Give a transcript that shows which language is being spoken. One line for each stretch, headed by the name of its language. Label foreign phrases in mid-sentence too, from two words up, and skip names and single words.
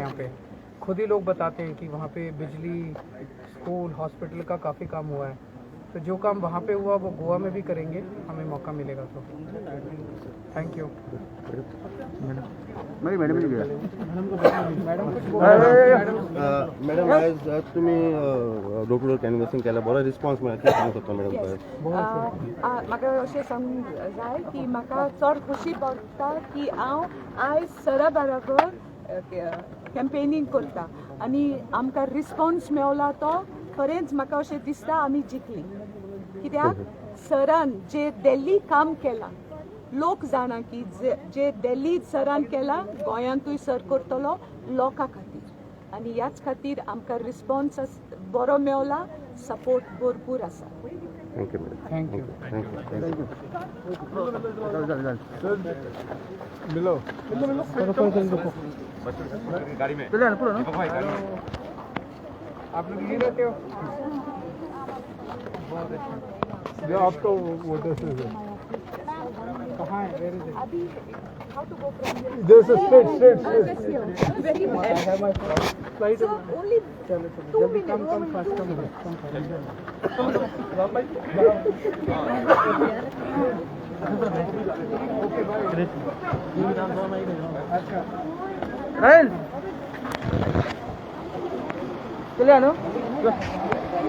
Hindi: यहाँ पे खुद ही लोग बताते हैं कि वहाँ पे बिजली, स्कूल, हॉस्पिटल का काफ़ी काम हुआ है। तो जो काम वहाँ पे हुआ वो गोवा में भी करेंगे, हमें मौका मिलेगा तो।
English: thank you.
Hindi: मैडम जी गया मैडम कुछ
Konkani: मॅडम आज तुम्ही
English: door to door canvassing
Konkani: केला, बरो रिस्पॉन्स मेळ्ळा, कितें सांगू शकता मॅडम? म्हाका अशें सांगूंक जाय की म्हाका चड खोशी भोगता की हांव आयज सरा बरोबर कॅम्पेनींग करता आनी आमकां रिस्पॉन्स मेळ्ळा तो खरेंच म्हाका अशें दिसता आमी जिखली। कित्याक सरान जे दिल्ली काम केलां, लोक जाणा की जे दिल्ली सरान केलां गोंयांतूय सर करतलो लोकां खातीर आनी ह्याच खातीर आमकां रिस्पॉन्स बरो मेळ्ळा, सपोर्ट भरपूर आसा।
English: thank you madam. thank you.
Hindi: आप लोग यहीं रहते हो? बहुत अच्छा। जो आपको वोटर से कहाँ है?
English: Where is it?
Hindi: अभी
English: how to go from here? There's a straight. Very I bad. have my flight. So only
Hindi: चलो 2 जल्दी
English: minutes. come fast come okay bye.
Hindi: अच्छा चले आनो